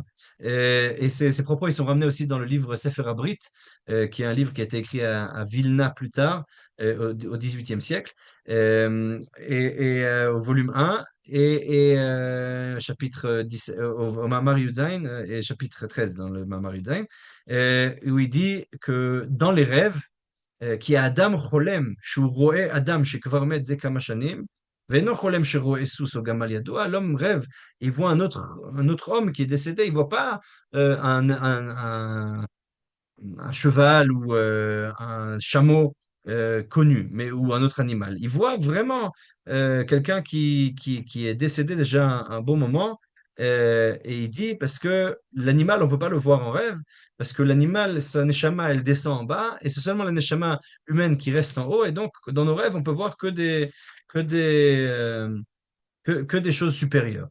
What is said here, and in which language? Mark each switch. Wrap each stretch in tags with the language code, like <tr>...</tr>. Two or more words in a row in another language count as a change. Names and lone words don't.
<fr>Et ces propos ils sont ramenés aussi dans le livre Sefer Abrit, qui est un livre qui a été écrit à Vilna plus tard, au XVIIIe siècle, au volume 1, chapitre 10, au Mamar Yudzaïn, et chapitre 13 dans le Mamar Yudzaïn, où il dit que dans les rêves,</fr> <he>כי האדם חולם, שהוא רואה אדם שכבר מת זה כמה שנים, ואינו חולם שרואה סוס או גמל ידוע,</he> <fr>l'homme rêve, il voit un autre homme qui est décédé, il voit pas un cheval ou un chameau connu, mais ou un autre animal. Il voit vraiment quelqu'un qui est décédé déjà un bon moment, et il dit parce que l'animal, on peut pas le voir en rêve, parce que l'animal, sa neshama, elle descend en bas, et c'est seulement la neshama humaine qui reste en haut, et donc dans nos rêves, on peut voir que des, que des choses supérieures.</fr>